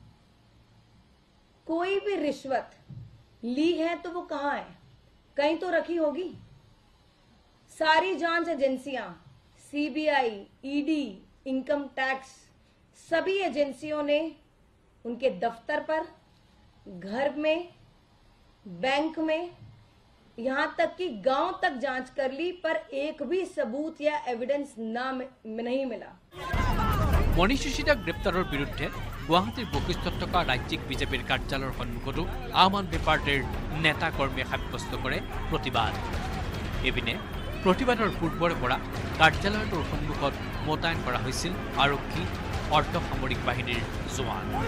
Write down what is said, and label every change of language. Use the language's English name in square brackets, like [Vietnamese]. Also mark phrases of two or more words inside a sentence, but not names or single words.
[Hindi] कोई भी रिश्वत ली है तो वो कहां है कहीं तो रखी होगी सारी जांच एजेंसियां सीबीआई ईडी इनकम टैक्स सभी एजेंसियों ने उनके दफ्तर पर घर में बैंक में यहां तक कि गांव तक जांच कर ली पर एक भी सबूत या एविडेंस नहीं मिला [Assamese] মনীষ চিচোদিয়া গ্ৰেপ্তাৰৰ বিৰুদ্ধে গুৱাহাটীৰ বশিষ্ঠত থকা ৰাজ্যিক বিজেপিৰ কাৰ্যালয়ৰ সন্মুখতো আম আদমি পাৰ্টিৰ নেতা কৰ্মীয়ে সাব্যস্ত কৰে প্ৰতিবাদ। এইপিনে প্ৰতিবাদৰ পূৰ্বৰে পৰা কাৰ্যালয়টোৰ সন্মুখত মোতায়েন কৰা হৈছিল আৰক্ষী অৰ্ধসামৰিক বাহিনীৰ জোৱান।